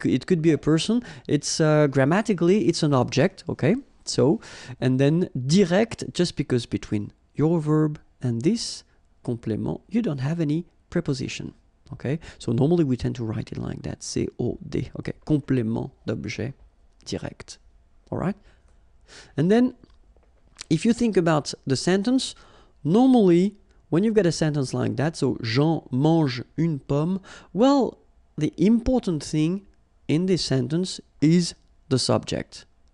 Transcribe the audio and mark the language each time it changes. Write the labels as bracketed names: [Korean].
[English] It could be a person. It's grammatically, it's an object. Okay. So, and then direct, just because between your verb and this complément, you don't have any preposition. Okay, so normally we tend to write it like that, COD. Okay, complément d'objet direct. All right, and then if you think about the sentence, normally when you've got a sentence like that, so [French] Jean mange une pomme, [English] well, the important thing in this sentence is the subject.